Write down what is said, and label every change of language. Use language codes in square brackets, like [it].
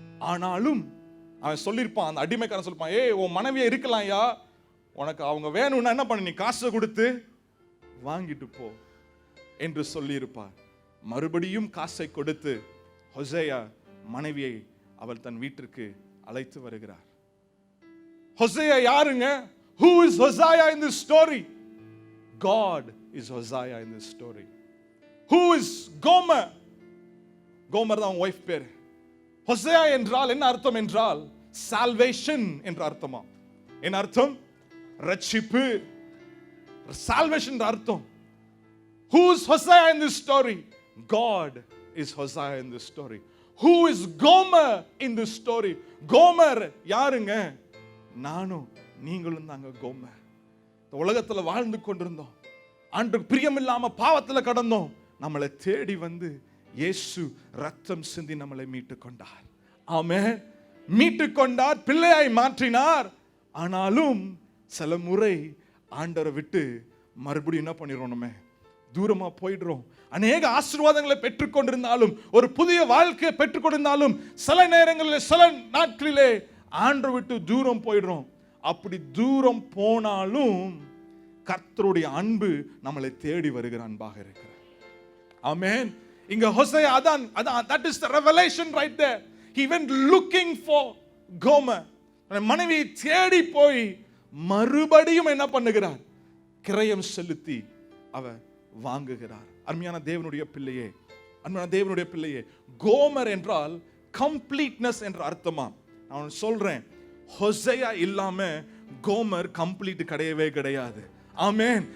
[ta] ஆனாலும் அவன் சொல்லியிருப்பான், அந்த அடிமைக்காரன் சொல்லிருப்பான், ஏய் உன் மனைவியா இருக்கலாம் யா, உனக்கு அவங்க வேணும்னா என்ன பண்ணு, நீ காசை கொடுத்து வாங்கிட்டு போ என்று சொல்லியிருப்பார். மறுபடியும் காசை கொடுத்து ஹோசேயா மனைவியை அவள் தன் வீட்டிற்கு அழைத்து வருகிறார். ஹோசேயா யாருங்க? [en] Who is Hosea in this story? God is Hosea in this story. Who is Gomer? [ta] Gomer தான் வைஃப் பேர். ஹோசேயா என்றால் என்ன அர்த்தம் என்றால், salvation என்ற அர்த்தமா. என்ன அர்த்தம்? ரட்சிப்பு, salvation என்ற அர்த்தம். [en] Who is Hosea in this story? God is Hosea in this story. Who is Gomer in this story? [ta] Gomer யாருங்க? நானும் நீங்களும் தாங்க கோமர். இந்த உலகத்துல வாழ்ந்து கொண்டிருந்தோம், ஆண்டவருக்கு பிரியமில்லாம பாவத்துல கடந்தோம். நம்மளை தேடி வந்து இயேசு ரத்தம் சிந்தி நம்மளை மீட்டு கொண்டார். ஆமென். மீட்டு கொண்டார், பிள்ளையாய் மாற்றினார். ஆனாலும் சில முறை ஆண்டவரை விட்டு மறுபடியும் என்ன பண்ணிடுறோம், நம்ம தூரமா போயிடுறோம். அநேக ஆசீர்வாதங்களை பெற்றுக்கொண்டிருந்தாலும், ஒரு புதிய வாழ்க்கையை பெற்றுக்கொண்டிருந்தாலும், சில நேரங்களில் சில நாட்களிலே ஆண்டவரை விட்டு தூரம் போயிடுறோம். அப்படி தூரம் போனாலும் கர்த்தருடைய அன்பு நம்மளை தேடி வருகிற அன்பாக இருக்கிறார். ஆமென். இங்க ஹோசேயா அதான் [en] that is the revelation right there. He went looking for Gomer. [ta] மனைவியை தேடி போய் மறுபடியும் என்ன பண்ணுகிறார், கிரயம் செலுத்தி அவர் வாங்குகிறார். அருமையான தேவனுடைய பிள்ளையே, அருமையான தேவனுடைய பிள்ளையே, கோமர் என்றால் கம்ப்ளீட்னஸ் என்ற அர்த்தமா. நான் சொல்றேன், ஹோசேயா இல்லாம கோமர் கம்ப்ளீட் கிடையவே கிடையாது. ஆமென்.